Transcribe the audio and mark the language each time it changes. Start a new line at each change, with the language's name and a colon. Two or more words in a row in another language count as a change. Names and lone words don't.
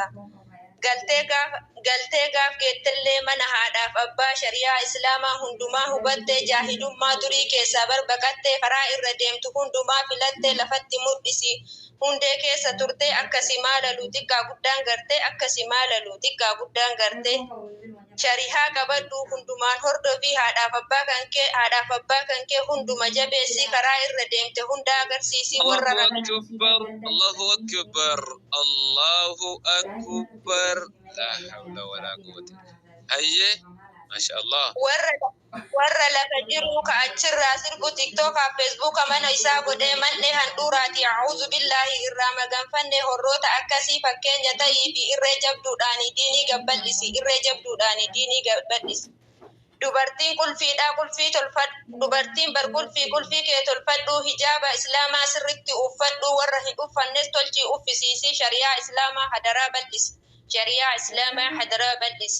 Oromo: Galtee gaaf geettillee mana haadhaaf abbaa shariyaa islaamaa hundumaa hubattee jaahilummaa durii keessaa barbaqattee karaa irra deemtu hundumaa filattee lafatti mul'isi. Hundee keessa turtee akkasi maalalu xiqqaa guddaan gartee akkasi maalalu xiqqaa guddaan gartee sharihaa qabadhu hundumaan hordofii haadhaaf abbaa kan kee hunduma jabeessii karaa irra deemte hunda agarsiisii warra
Arabic: الله أكبر الله أكبر لا حول ولا قوة هيا ما شاء الله
Oromo: warra lafa jiru ka achirraa sirbu tiktookaa feesbuuka mana isaa godhee man'ee handhuuraati
Arabic: أعوذ بالله
Oromo: irraa maganfanne horroota akkasii fakkeenya ta'ii fi irree jabduudhaani diinii gabbadhisi. Dubartiin qulfiidhaa qulfii tolfadhu dubartiin bar qulfii kee tolfadhu hijaaba islaamaa sirritti uffadhu warra hin uffannes tolchii uffisiisii shariyaa islaamaa hadaraa bal'isi.